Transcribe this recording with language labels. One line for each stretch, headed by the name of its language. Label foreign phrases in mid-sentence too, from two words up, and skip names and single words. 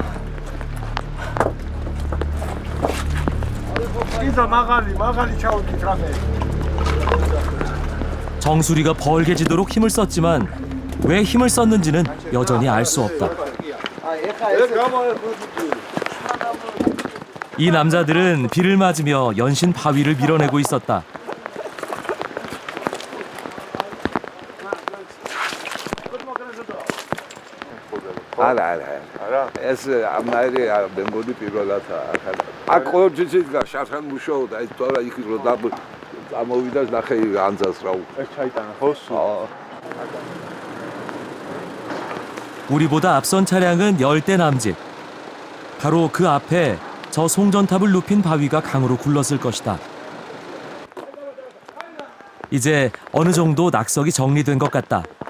Korean: 정수리가 벌게지도록 힘을 썼지만 왜 힘을 썼는지는 여전히 알 수 없다. 이 남자들은 비를 맞으며 연신 바위를 밀어내고 있었다.
Georgian: ეს ამნაირი მე მგონი პირველად აქ ყოველთვის შარხან მუშაობდა ეს თორა იქ რო ამოვიდა ნახე ანძას რა ეს ჩაიტანა ხო?
Korean: 우리보다 앞선 차량은 열대 남짓. 바로 그 앞에 저 송전탑을 눕힌 바위가 강으로 굴렀을 것이다. 이제 어느 정도 낙석이 정리된 것 같다.